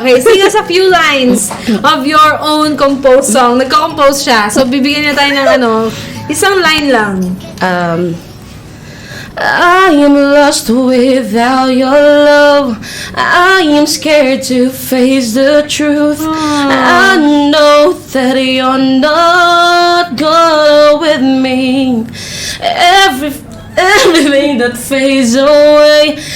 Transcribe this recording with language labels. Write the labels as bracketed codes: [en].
[en] Okay, sing us a few lines of your own composed song. [tl] Nagko-compose siya. So, bibigyan niya tayo ng isang line lang. [en] I am lost without your love. I am scared to face the truth. I know that you're not gonna with me. Everything that fades away.